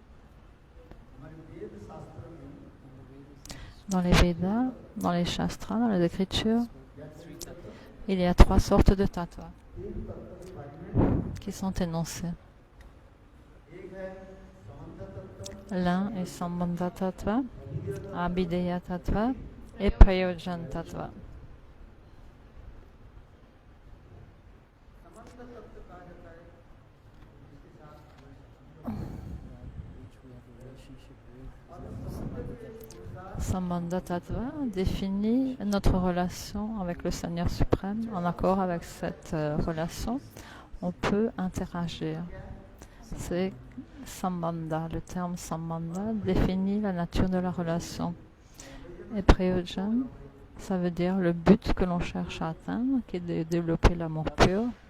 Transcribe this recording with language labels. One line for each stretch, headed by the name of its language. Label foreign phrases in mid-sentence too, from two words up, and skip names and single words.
French: Dans les Védas, dans les Shastras, dans les Écritures, il y a 3 sortes de tattva qui sont énoncés. L'un est
Sanskrit: Sambandha Tattva, Abhideya Tattva
French: et
Sanskrit: Prayojan Tattva. Sambandha Tattva
French: définit notre relation avec le Seigneur suprême. En accord avec cette relation, on peut interagir. C'est Sambandha. Le terme Sambandha définit la nature de la relation. Et Prayojan, ça veut dire le but que l'on cherche à atteindre, qui est de développer l'amour pur.